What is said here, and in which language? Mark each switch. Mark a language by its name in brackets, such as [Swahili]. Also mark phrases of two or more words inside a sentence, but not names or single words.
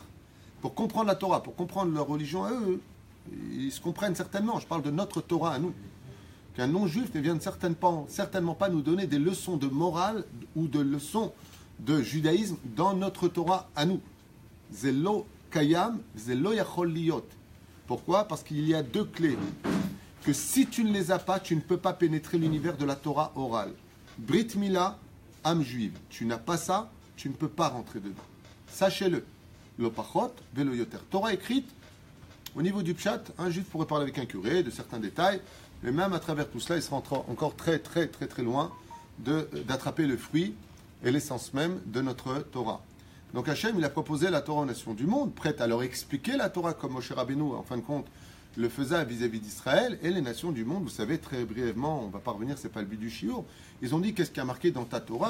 [French] Pour comprendre la Torah, pour comprendre leur religion à eux, ils se comprennent certainement. Je parle de notre Torah à nous. Qu'un non-juif ne vienne certainement pas nous donner des leçons de morale ou de leçons de judaïsme dans notre Torah à nous. [Hebrew] זה לא קיים, זה לא יכול להיות. [French] Pourquoi? Parce qu'il y a 2 clés. Que si tu ne les as pas, tu ne peux pas pénétrer l'univers de la Torah orale. [Hebrew] ברית מילה, [French] âme juive. Tu n'as pas ça, tu ne peux pas rentrer dedans. Sachez-le. [Hebrew] לא פחות, ולא יותר. [French] Torah écrite, au niveau du pshat, un juif pourrait parler avec un curé de certains détails, mais même à travers tout cela, il sera encore très loin d'attraper le fruit et l'essence même de notre Torah. Donc Hachem, il a proposé la Torah aux nations du monde, prête à leur expliquer la Torah comme Moshe Rabbeinu, en fin de compte, le faisait vis-à-vis d'Israël, et les nations du monde, vous savez, très brièvement, on ne va pas revenir, c'est pas le but du shiur, ils ont dit, qu'est-ce qui a marqué dans ta Torah?